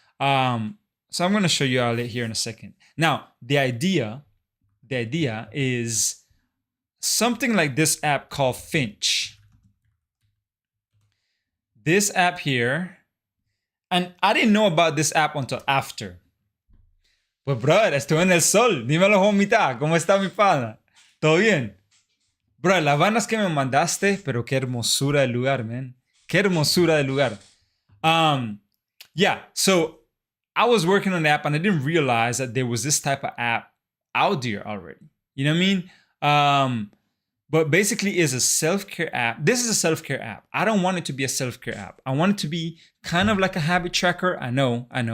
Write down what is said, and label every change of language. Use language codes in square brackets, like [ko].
[en] So I'm going to show you all it here in a second. Now, the idea is something like this app called Finch. This app here, and I didn't know about this app until after. [es] Pues, brother, estuve en el sol. Dímelo, homita. ¿Cómo está mi pana? ¿Todo bien? Bro, las bandas que me mandaste, pero qué hermosura de lugar, man. Qué hermosura de lugar. [en] Yeah, so I was working on the app and I didn't realize that there was this type of app out there already. You know what I mean? But basically it's a self-care app. This is a self-care app. I don't want it to be a self-care app. I want it to be kind of like a habit tracker. I know.